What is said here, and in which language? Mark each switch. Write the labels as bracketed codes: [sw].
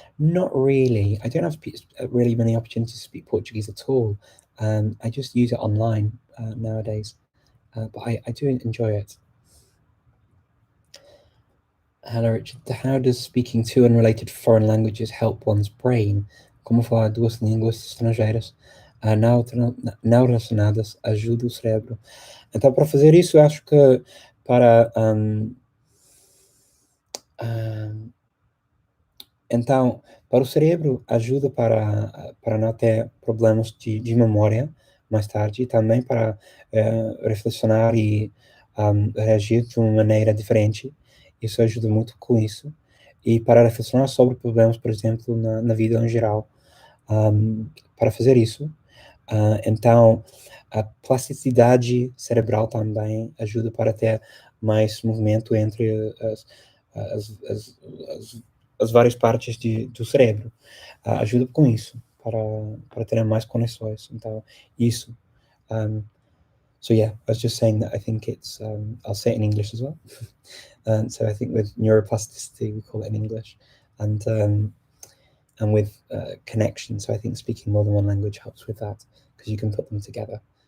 [en] Not really. I don't have really many opportunities to speak Portuguese at all. I just use it online nowadays, but I do enjoy it. Hello, Richard. How does speaking two unrelated foreign languages help one's brain? [pt] Como falar duas línguas estrangeiras não relacionadas ajuda o cérebro? Então, para fazer isso, eu acho que para um, Então, para o cérebro, ajuda para não ter problemas de memória mais tarde, e também para reflexionar e reagir de uma maneira diferente. Isso ajuda muito com isso. E para reflexionar sobre problemas, por exemplo, na vida em geral. Para fazer isso, então, a plasticidade cerebral também ajuda para ter mais movimento entre as, as, as, as várias partes do cérebro. Ajuda com isso, para ter mais conexões. Então, isso. [en] So yeah, I was just saying that I think it's, I'll say it in English as well. So I think with neuroplasticity, we call it in English. And with connection. So I think speaking more than one language helps with that, because you can put them together.